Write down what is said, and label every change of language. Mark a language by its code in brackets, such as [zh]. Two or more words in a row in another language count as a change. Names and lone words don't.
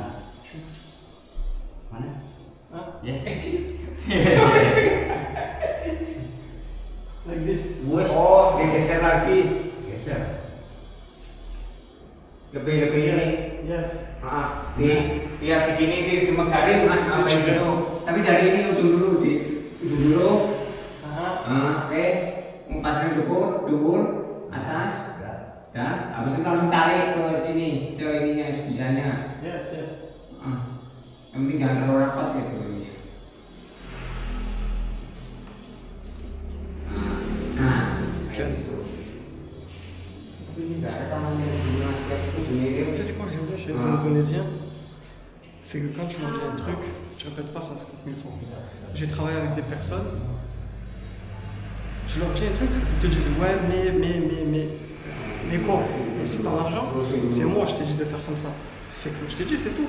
[id] Mana? Yes. [en] Like this. [id] Oh, geser lagi. Geser. Lebih ini. Yes. Biar begini dimegarin mas apa itu. Tapi dari ini ujung dulu Oke. Pasangnya dubur, atas. Ya, habis itu langsung tarik ke ini, ininya sebisanya. Yes. Yang penting jangan terlalu rapat gitu. Kayak gitu. Tapi ini nggak ada tamannya ujungnya [fr] Tu sais c'est quoi que j'aime bien chez les Indonésiens? C'est que quand tu leur dis un truc, tu répètes pas ça 50 000 fois. J'ai travaillé avec des personnes, tu leur dis un truc, ils te disent ouais mais quoi? Mais c'est ton argent? C'est moi, je t'ai dit de faire comme ça. Fais comme je t'ai dit, c'est tout.